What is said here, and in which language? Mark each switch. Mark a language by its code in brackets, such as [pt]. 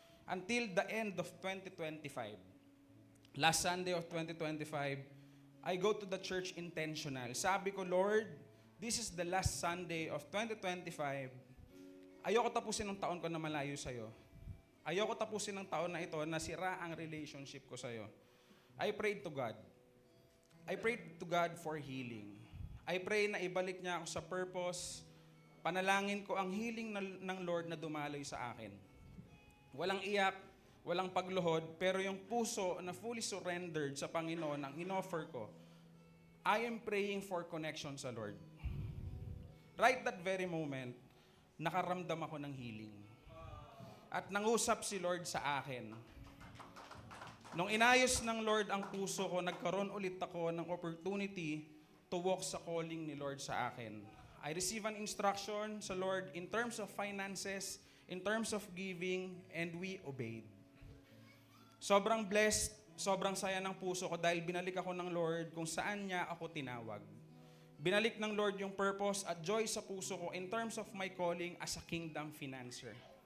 [en] Until the end of 2025, last Sunday of 2025, I go to the church intentional. [tl] Sabi ko, [en] Lord, this is the last Sunday of 2025. [tl] Ayoko tapusin ng taon ko na malayo sa'yo. Ayoko tapusin ng taon na ito na sira ang relationship ko sa'yo. [en] I prayed to God. I prayed to God for healing. I pray [tl] na ibalik niya ako sa purpose. Panalangin ko ang healing ng Lord na dumaloy sa akin. Walang iyak, walang pagluhod, pero yung puso na fully surrendered sa Panginoon ang inoffer ko, [en] I am praying for connection [tl] sa Lord. [en] Right that very moment, [tl] nakaramdam ako ng healing. At nangusap si Lord sa akin. Nung inayos ng Lord ang puso ko, nagkaroon ulit ako ng [en] opportunity to walk [tl] sa calling ni Lord sa akin. [en] I receive an instruction sa Lord in terms of finances, in terms of giving, and we obeyed. [tl] Sobrang blessed, sobrang saya ng puso ko dahil binalik ako ng Lord kung saan niya ako tinawag. Binalik ng Lord yung purpose at joy sa puso ko [en] in terms of my calling as a kingdom financer.